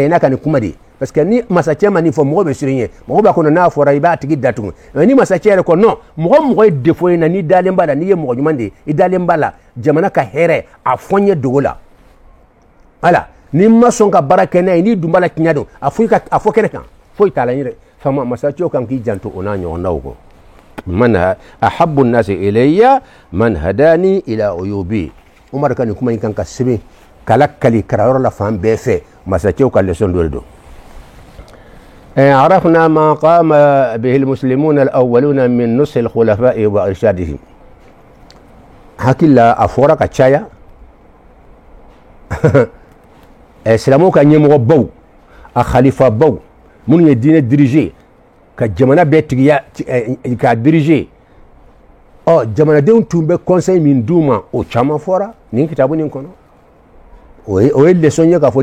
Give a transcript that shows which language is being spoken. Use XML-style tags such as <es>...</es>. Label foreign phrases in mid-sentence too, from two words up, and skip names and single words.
<bm>ye n'a ka nin kuma de ye parce que ni masakɛ ma nin fɔ mɔgɔ bɛ siran ɲɛ mɔgɔ b'a kɔnɔ n'a fɔra i b'a tigi datugu mais ni masakɛ yɛrɛ ko non mɔgɔ ye défaut ye na n'i dalen b'a la n'i ye mɔgɔ ɲuman de ye i dalen b'a la jamana ka hɛrɛ a fɔ n ye dogo la voilà ni ma sɔn ka baara kɛ n'a ye n'i dun b'a la tiɲɛ don a fɔ kɛnɛ kan foyi t'a la n yɛrɛ fama masakɛw kan k'i janto o n'a ɲɔgɔnnaw kɔ</bm> <ar>من أحب الناس إلي من أهدى إلي عيوبي</ar> <bm>Umar ka nin kuma in kan ka sɛbɛn kala kali karayɔrɔ la fan bɛɛ fɛ masakɛw ka leçon dɔ de don</bm> <ar>عرفنا ما قام به المسلمون الأولون من نصح الخلفاء وإرشادهم</ar> <bm>hakila a fɔra ka caya silamɛw ka ɲɛmɔgɔ baw a khalifa baw minnu ye diinɛ dirige ka jamana bɛɛ tigiya k'a dirige jamanadenw tun bɛ conseil min d'u ma o caman fɔra nin kitabu nin kɔnɔ o ye leçon ye k'a fɔ</bm>